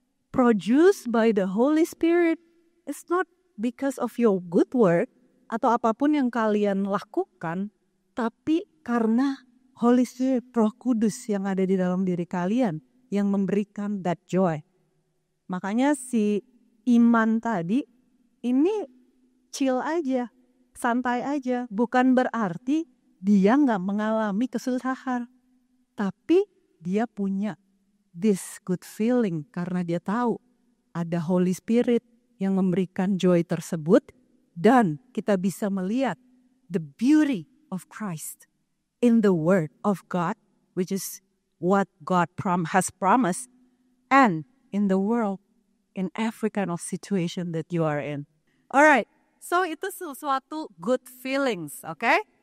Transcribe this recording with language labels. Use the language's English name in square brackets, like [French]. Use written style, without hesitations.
[English] Produced by the Holy Spirit. It's not because of your good work. [Indonesian] Atau apapun yang kalian lakukan, tapi karena Holy Spirit, Roh Kudus yang ada di dalam diri kalian, yang memberikan [English] that joy. [Indonesian] Makanya si Iman tadi, ini chill aja, santai aja. Bukan berarti dia gak mengalami kesusahan. Tapi dia punya [English] this good feeling, [Indonesian] karena dia tahu ada Holy Spirit yang memberikan joy tersebut. Dan kita bisa melihat [English] the beauty of Christ in the Word of God, which is what God has promised, and in the world, in every kind of situation that you are in. Alright, so [Indonesian] itu sesuatu [English] good feelings, okay?